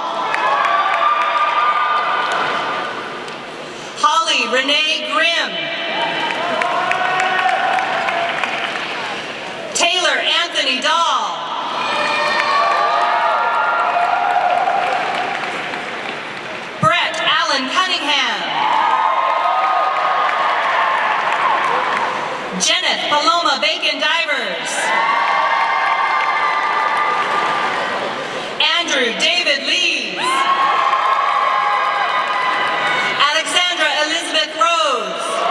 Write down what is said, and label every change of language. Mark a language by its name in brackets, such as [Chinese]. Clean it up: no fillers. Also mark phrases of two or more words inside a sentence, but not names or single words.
[English] Holly Renee Grimm. Taylor Anthony Dahl. Brett Allen Cunningham. Jenneth Paloma Bacon Divers. Andrew David Lees. Alexandra Elizabeth Rose.